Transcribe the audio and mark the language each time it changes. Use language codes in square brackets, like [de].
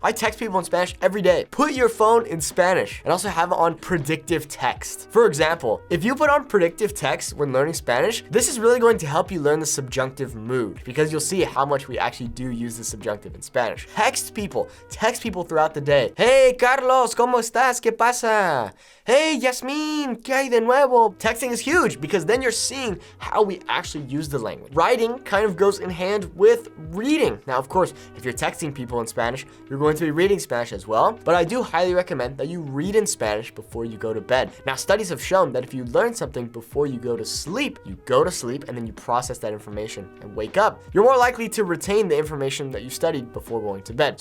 [en] I text people in Spanish every day. Put your phone in Spanish and also have it on predictive text. For example, if you put on predictive text when learning Spanish, this is really going to help you learn the subjunctive mood because you'll see how much we actually do use the subjunctive in Spanish. Text people throughout the day. [es] Hey, Carlos, ¿cómo estás? ¿Qué pasa? Hey, Yasmin, ¿qué hay de nuevo? [en] Texting is huge because then you're seeing how we actually use the language. Writing kind of goes in hand with reading. Now, of course, if you're texting people in Spanish, you're going to be reading Spanish as well, but I do highly recommend that you read in Spanish before you go to bed. Now, studies have shown that if you learn something before you go to sleep and then you process that information and wake up, you're more likely to retain the information that you studied before going to bed.